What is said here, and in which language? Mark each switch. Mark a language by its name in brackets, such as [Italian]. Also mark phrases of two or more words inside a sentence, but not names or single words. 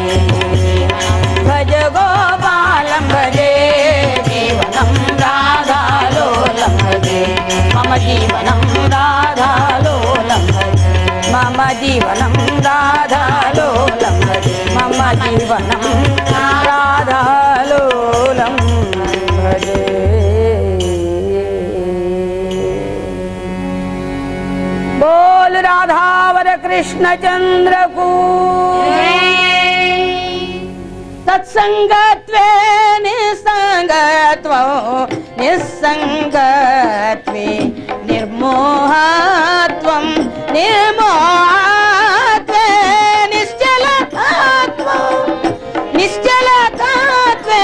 [Sanskrit] భజ గోపాలం భజే జీవనం రాధాలోలం భజే మమ జీవనం రాధాలోలం భజే మమ జీవనం రాధాలోలం భజే మమ జీవనం రాధాలోలం భజే [Hindi] बोल राधावर कृष्ण चंद्र को [Sanskrit] सत्संगत्वे निसंगत्वो निसंगत्वे निर्मोहत्वं निर्मोहत्वे निश्चलत्वं निश्चलत्वे